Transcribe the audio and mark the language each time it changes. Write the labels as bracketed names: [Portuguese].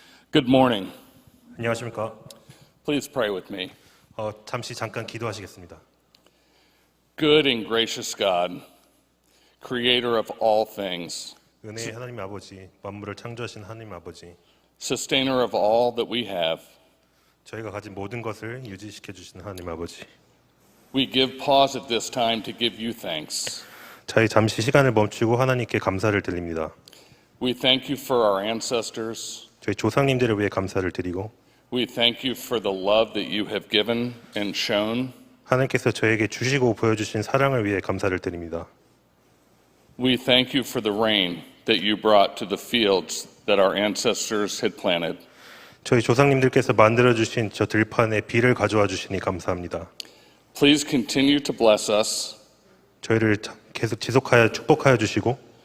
[English] Good morning. [Korean] 안녕하십니까? [English] Please pray with me. [Korean] 잠깐 기도하시겠습니다. [English] Good and gracious God, creator of all things, [Korean] 은혜의 하나님 아버지, 만물을 창조하신 하나님 아버지, [English] sustainer of all that we have, [Korean] 저희가 가진 모든 것을 유지시켜 주시는 하나님 아버지, [English] we give pause at this time to give you thanks. [Korean] 저희 잠시 시간을 멈추고 하나님께 감사를 드립니다. [English] We thank you for our ancestors. [Korean] 저희 조상님들을 위해 감사를 드리고 [English] We thank you for the love that you have given and shown. [Korean] 하나님께서 저에게 주시고 보여주신 사랑을 위해 감사를 드립니다. [English] We thank you for the rain that you brought to the fields that our ancestors had planted. [Korean] 저희 조상님들께서 만들어주신 저 들판에 비를 가져와 주시니 감사합니다. [English] Please continue to bless us, [Korean] 저희를 계속 지속하여 축복하여 주시고